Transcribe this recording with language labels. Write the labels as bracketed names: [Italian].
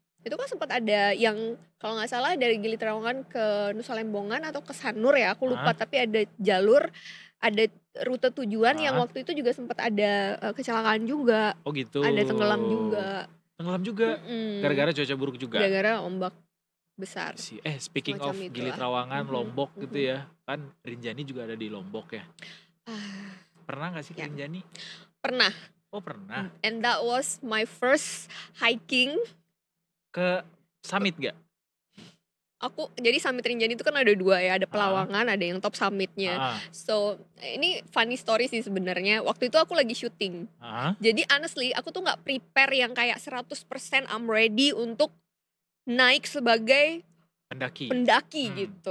[Indonesian] Itu kan sempat ada yang kalau nggak salah dari Gili Trawangan ke Nusa Lembongan atau ke Sanur ya, aku lupa, tapi ada jalur, ada rute tujuan yang waktu itu juga sempat ada kecelakaan juga, Oh gitu. ada tenggelam juga. Tenggelam juga. Gara-gara cuaca buruk juga. Gara-gara ombak besar. [English] Speaking [Indonesian] Semacam [English] of [Indonesian] itulah. Gili Trawangan, Lombok gitu ya. Kan Rinjani juga ada di Lombok ya. Pernah gak sih ke Ya. Rinjani? Pernah. Oh pernah. [English] And that was my first hiking. [Indonesian] Ke summit gak? Jadi summit Rinjani itu kan ada dua ya, ada Pelawangan, ada yang top summitnya. So ini [English] funny story [Indonesian] sih sebenarnya. Waktu itu aku lagi syuting. Jadi honestly aku tuh nggak prepare yang kayak 100% [English] I'm ready [Indonesian] untuk naik sebagai pendaki gitu.